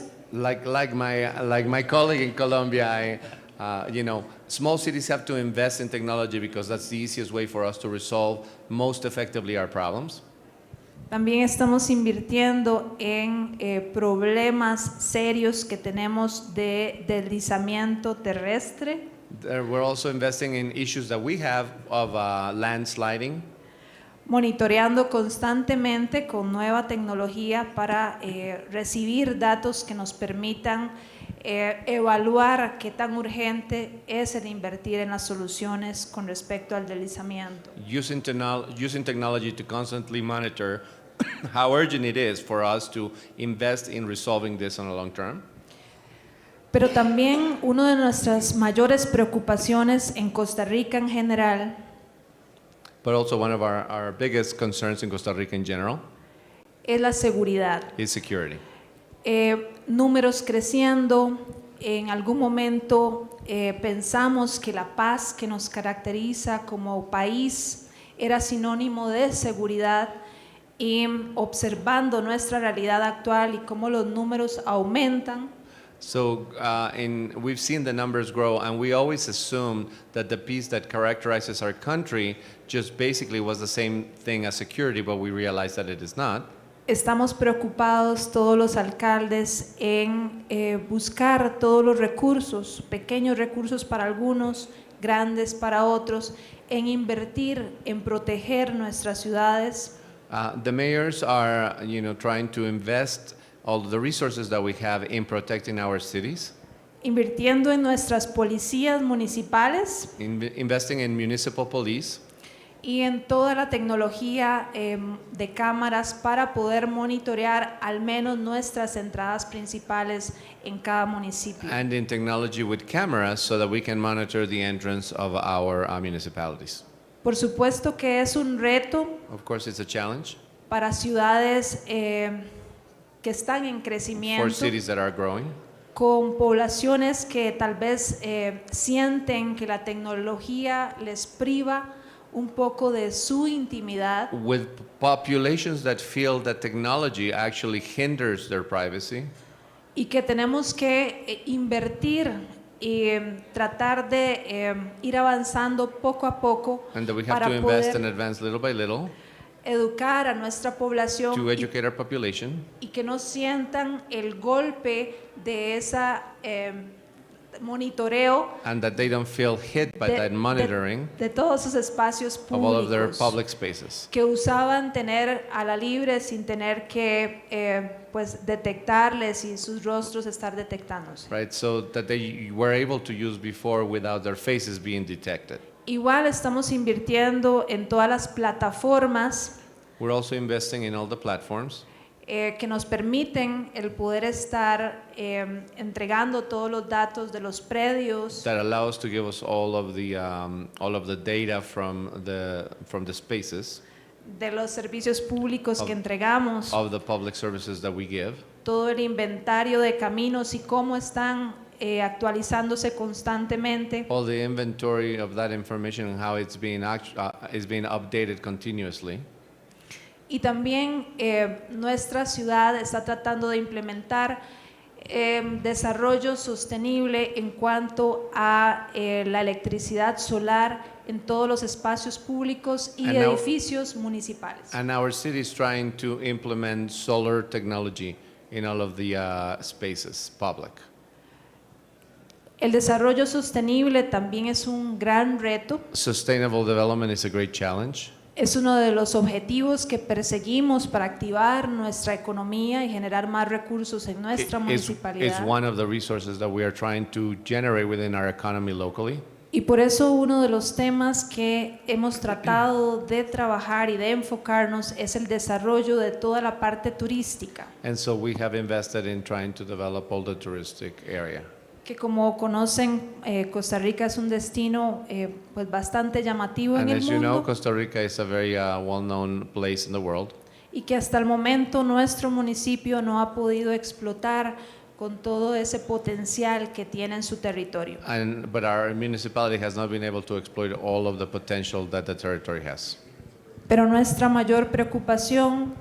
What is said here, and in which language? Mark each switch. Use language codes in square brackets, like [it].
[en] Like my colleague in Colombia, small cities have to invest in technology because that's the easiest way for us to resolve most effectively our problems. [es] También estamos invirtiendo en problemas serios que tenemos de deslizamiento terrestre. [en] We're also investing in issues that we have of landsliding. [es] Monitoreando constantemente con nueva tecnología para recibir datos que nos permitan evaluar qué tan urgente es el invertir en las soluciones con respecto al deslizamiento. [en] Using technology to constantly monitor how urgent it is for us to invest in resolving this on a long term. [es] Pero también una de nuestras mayores preocupaciones en Costa Rica en general, [en] But also one of our biggest concerns in Costa Rica in general [es] es la seguridad. [en] is security. [es] Números creciendo, en algún momento pensamos que la paz que nos caracteriza como país era sinónimo de seguridad, y observando nuestra realidad actual y cómo los números aumentan, [en] So we've seen the numbers grow, and we always assumed that the piece that characterizes our country just basically was the same thing as security, but we realized that it is not. [es] estamos preocupados todos los alcaldes en buscar todos los recursos, pequeños recursos para algunos, grandes para otros, en invertir, en proteger nuestras ciudades. [en] The mayors are, trying to invest all the resources that we have in protecting our cities, [es] Invirtiendo en nuestras policías municipales [en] investing in municipal police, [es] y en toda la tecnología de cámaras para poder monitorear al menos nuestras entradas principales en cada municipio. [en] and in technology with cameras so that we can monitor the entrance of our municipalities. [es] Por supuesto que es un reto [en] Of course, it's a challenge [es] para ciudades que están en [en] for [es] crecimiento, [en] cities that are growing, [es] con poblaciones que tal vez sienten que la tecnología les priva un poco de su intimidad, [en] with populations that feel that technology actually hinders their privacy, [es] y que tenemos que invertir y tratar de ir avanzando poco a poco [en] and that we have [es] para [en] to invest and [es] poder [en] advance little by little [es] educar a nuestra población [en] to educate our population, [es] y que no sientan el golpe de esa monitoreo [en] and that they don't feel hit by that monitoring [es] de todos esos espacios [en] of all of their [es] públicos [en] public spaces. [es] que usaban tener a la libre sin tener que pues detectarles y sus rostros estar detectándose. [en] Right, so that they were able to use before without their faces being detected. [es] Igual estamos invirtiendo en todas las plataformas [en] We're also investing in all the platforms [es] que nos permiten el poder estar entregando todos los datos de los predios, [en] that allow us to give us all of the data from the spaces [es] de los servicios públicos [en] of- [es] que entregamos, [en] of the public services that we give, [es] todo el inventario de caminos y cómo están actualizándose constantemente. [en] all the inventory of that information and how it's being is being updated continuously. [es] Y también nuestra ciudad está tratando de implementar desarrollo sostenible en cuanto a la electricidad solar en todos los espacios públicos y [en] And now- [es] edificios municipales. [en] And our city is trying to implement solar technology in all of the spaces, public. [es] El desarrollo sostenible también es un gran reto. [en] Sustainable development is a great challenge. [es] Es uno de los objetivos que perseguimos para activar nuestra economía y generar más recursos en nuestra [en] It's [es] municipalidad. [en] one of the resources that we are trying to generate within our economy locally. [es] Y por eso uno de los temas que hemos tratado de trabajar y de enfocarnos es el desarrollo de toda la parte turística, [en] And so we have invested in trying to develop all the touristic area. [es] que como conocen, Costa Rica es un destino pues bastante llamativo en [en] And [es] el [en] as you know, [es] mundo [en] Costa Rica is a very well-known place in the world. [es] y que hasta el momento nuestro municipio no ha podido explotar con todo ese potencial que tiene en su territorio. [en] But our municipality has not been able to exploit all of the potential that the territory has. [es] Pero nuestra mayor preocupación